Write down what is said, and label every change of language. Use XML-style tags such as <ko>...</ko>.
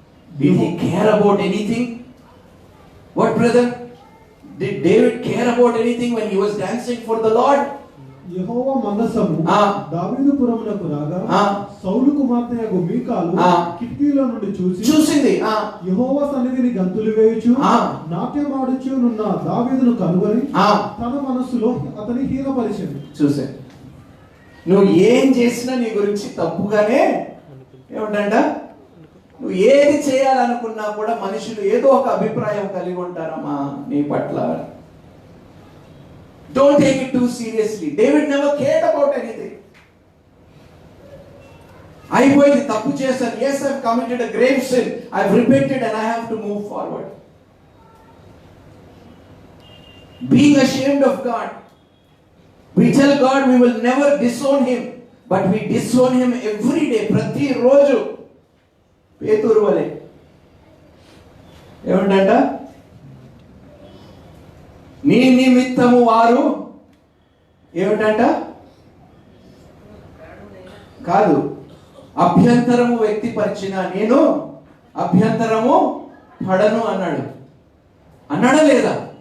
<en>Did he care about anything? What brother? Did David care about anything when he was dancing for the Lord?</en> <te>యెహోవా మందసము దావీదు పురమునకు రాగా సౌలు కుమార్తె యగు మీకాలు కిటికీలో నుండి చూసింది. యెహోవా సన్నిధిని గంతులు వేయుచు నాట్యమాడుచు నున్న దావీదును కనుగొని తన మనస్సులో అతని హీనపరిచింది. చూసే, నువ్వు ఏం చేసినా నీ గురించి తప్పుగానే ఏమిటంట, నువ్వు ఏది చేయాలనుకున్నా కూడా మనుషులు ఏదో ఒక అభిప్రాయం కలిగి ఉంటారమ్మా నీ పట్ల.</te> <en>Don't take it too seriously. David never cared about anything.</en> <te>అయిపోయింది, తప్పు చేశాను.</te> <en>Yes, I've committed a grave sin. I've repented and I have to move forward. Being ashamed of God. We tell God we will never disown him, but we disown him every day.</en> <te>ప్రతి రోజు పేతురు వలె ఏమంటంట, నీ నిమిత్తము వారు ఏమిటంట కాదు, అభ్యంతరము వ్యక్తిపరిచిన నేను అభ్యంతరము పడను అన్నాడు. అన్నాడా లేదా?</te>